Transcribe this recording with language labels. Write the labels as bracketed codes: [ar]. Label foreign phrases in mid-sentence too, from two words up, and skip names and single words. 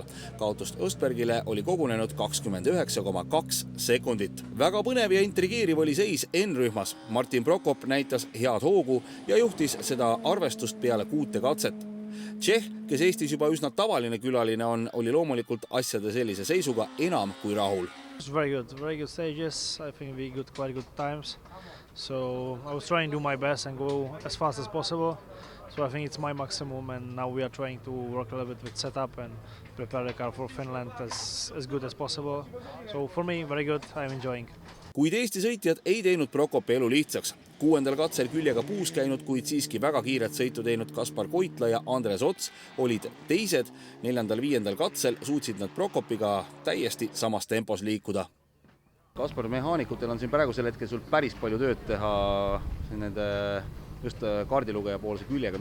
[et] Kaotust Östbergile oli kogunenud 29,2 sekundit. Väga põnev ja intrigeeriv oli seis N-rühmas. Martin Prokop näitas head hoogu ja juhtis seda arvestust peale 6 katset. Tšehh, kes Eestis juba üsna tavaline külaline on, oli loomulikult asjade sellise seisuga enam kui rahul. [en] Very good stages. I think we got quite good times. So I was trying to do my best and go as fast as possible. So I think it's my maximum, and now we are trying to work a little bit with setup and prepare the car for Finland as good as possible. So for me, very good. I'm enjoying. [et] Kuid Eesti sõitjad ei teinud Prokopi elu lihtsaks. 6. katsel küljega puus käinud, kuid siiski väga kiiret sõitu teinud Kaspar Koitla ja Andres Ots olid teised. 4. 5. katsel suutsid nad Prokopiga täiesti samas tempos liikuda. Kaspar, mehaanikutel on siin praegusel hetkel sul päris palju tööd teha nende just kaardilugeja poolse küljega.